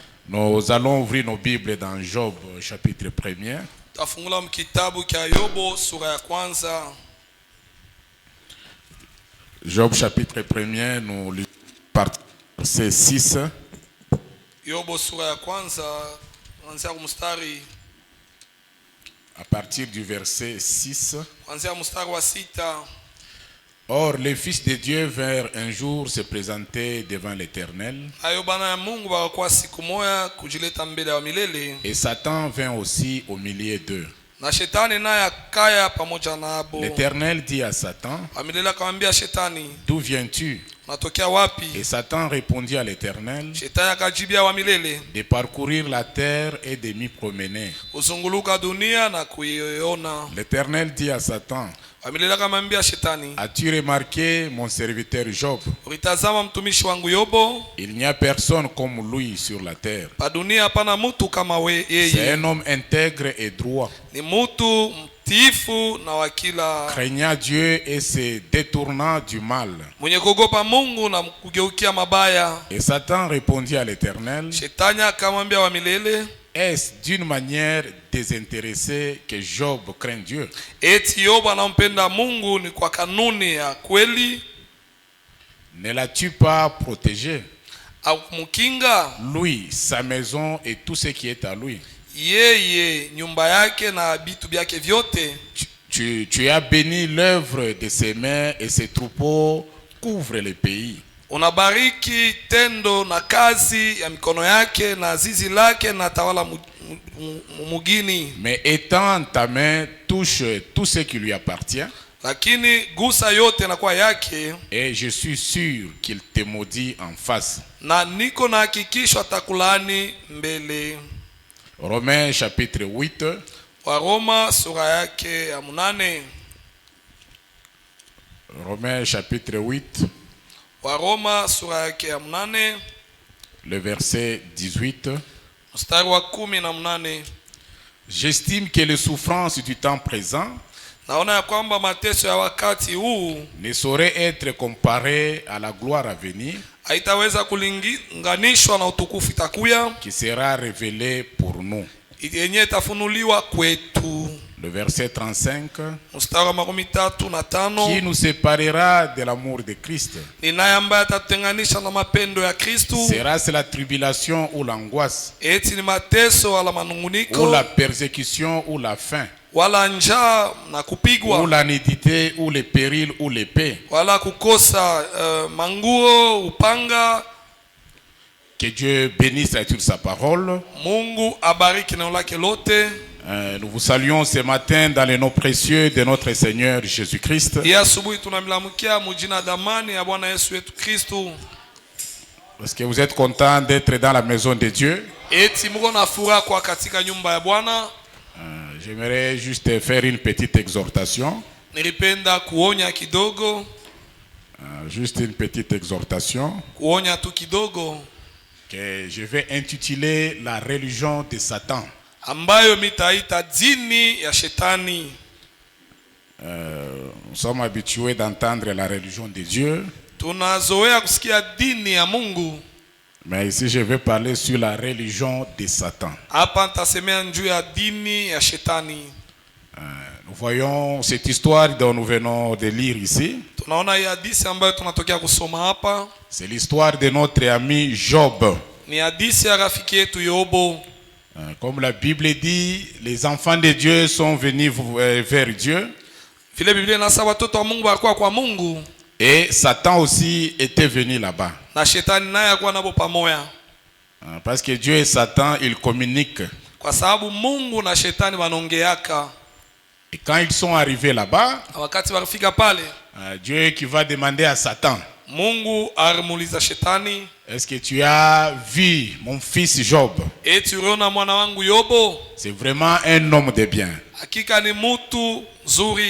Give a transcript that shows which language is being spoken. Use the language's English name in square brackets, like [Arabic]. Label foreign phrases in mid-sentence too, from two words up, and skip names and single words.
[French] Nous allons ouvrir nos Bibles dans Job chapitre 1er. [Swahili] Tafungula mkitabu cha Yobo sura ya kwanza. [French] Job chapitre 1er, nous lisons verset 6. [Swahili] Yobo sura ya kwanza kuanzia mstari [French] À partir du verset 6. [Swahili] kuanzia mstari wa 6. [French] Or, les fils de Dieu vinrent un jour se présenter devant l'Éternel. [Swahili] Ayo bana ya Mungu bakakuwa siku moja kujileta mbele ya milele. [French] Et Satan vint aussi au milieu d'eux. [Swahili] Na shetani naye akaya pamoja nabo. [French] L'Éternel dit à Satan, [Swahili] Milele akamwambia shetani, [French] d'où viens-tu? [Swahili] unatokea wapi? [French] Et Satan répondit à l'Éternel, [Swahili] Shetani akajibia wa milele, [French] de parcourir la terre et de m'y promener. [Swahili] uzunguluka dunia na kuiona. [French] L'Éternel dit à Satan, [Swahili] Milele akamwambia shetani, [French] as-tu remarqué mon serviteur Job? [Swahili] ulitazama mtumishi wangu Yobo? [French] Il n'y a personne comme lui sur la terre. [Swahili] Pa dunia hapana mtu kama [French] C'est [Swahili] yeye. [French] un homme intègre et droit, [Swahili] Ni mtu mtiifu na wakila, [French] craignant Dieu et se détournant du mal. [Swahili] mwenye kuogopa Mungu na kugeukia mabaya. [French] Et Satan répondit à l'Éternel, [Swahili] Shetani akamwambia wa milele, [French] est-ce d'une manière désintéressée que Job craint Dieu? [Swahili] eti Yobo anampenda Mungu ni kwa kanuni ya kweli [French] Ne l'as-tu pas protégé? [Swahili] au kumkinga [French] Lui, sa maison et tout ce qui est à lui. [Swahili] yeye, nyumba yake na vitu vyake vyote? [French] Tu as béni l'œuvre de ses mains et ses troupeaux couvrent le pays. [Swahili] Unabariki tendo na kazi ya mikono yake na zizi lake na tawala mugini. [French] Mais étends ta main, touche tout ce qui lui appartient. [Swahili] Lakini gusa yote na kwa yake, [French] Et je suis sûr qu'il te maudit en face. [Swahili] na niko na hakikisho atakulaani mbele. [French] Romains chapitre 8. [Swahili] Waroma sura yake ya 8. [French] Romains chapitre 8. [Swahili] Waroma sura yake ya 8 [French] Le verset 18. [Swahili] mstari wa 18. [French] J'estime que les souffrances du temps présent [Swahili] Naona ya kwamba mateso ya wakati huu [French] ne saurait être comparées à la gloire à venir [Swahili] haitaweza kulinganishwa na utukufu itakuya, [French] qui sera révélée pour nous. [Swahili] yenye itafunuliwa kwetu. [French] Le verset 35. [Swahili] Mstari wa 35. [French] Qui nous séparera de l'amour de Christ? [Swahili] Ni naye ambaye atatutenganisha na mapendo ya Kristu? [French] Sera-ce la tribulation ou l'angoisse, [Swahili] Eti ni mateso wala [French] ou [Swahili] manunguniko, [French] la persécution ou la faim, [Swahili] wala njaa na [French] ou [Swahili] kupigwa, [French] la nudité ou le péril ou l'épée? [Swahili] wala kukosa manguo, upanga? [French] Que Dieu bénisse à toute sa parole. [Swahili] Mungu abariki neno lake lote. [French] Nous vous saluons ce matin dans le nom précieux de notre Seigneur Jésus-Christ. [Swahili] Hii asubuhi tunamlamukia mujina damani ya Bwana Yesu wetu Kristu. [French] Parce que vous êtes content d'être dans la maison de Dieu. [Swahili] Eti muko na furaha kwa katika nyumba ya Bwana. [French] J'aimerais juste faire une petite exhortation. [Swahili] Nilipenda kuonya kidogo, [French] Juste une petite exhortation [Swahili] kuonya tu kidogo, [French] que je vais intituler la religion de Satan. [Swahili] ambayo mitaita dini ya shetani. [French] Nous sommes habitués d'entendre la religion de Dieu. [Swahili] Tunazoea kusikia dini ya Mungu. [French] Mais ici, je vais parler sur la religion de Satan. [Swahili] Hapa nitasemea juu ya dini ya shetani. [French] Nous voyons cette histoire dont nous venons de lire ici. [Swahili] Tunaona hii hadithi ambayo tunatokea kusoma hapa. [French] C'est l'histoire de notre ami Job. [Swahili] Ni hadithi ya rafiki yetu Yobo. [French] Comme la Bible dit, les enfants de Dieu sont venus vers Dieu. [Swahili] Vile Biblia inasema watoto wa Mungu walikuwa kwa Mungu. [French] Et Satan aussi était venu là-bas. [Swahili] Na shetani naye alikuwa nabo pamoja. [French] Parce que Dieu et Satan, ils communiquent. [Swahili] Kwa sababu Mungu na shetani wanaongeaka. [French] Et quand ils sont arrivés là-bas, [Swahili] Wakati walifika pale, [French] Dieu qui va demander à Satan, [Swahili] Mungu alimuuliza shetani, [French] est-ce que tu as vu mon fils Job? [Swahili] eti uliona mwana wangu Yobo? [French] C'est vraiment un homme de bien. [Swahili] Hakika ni mtu nzuri.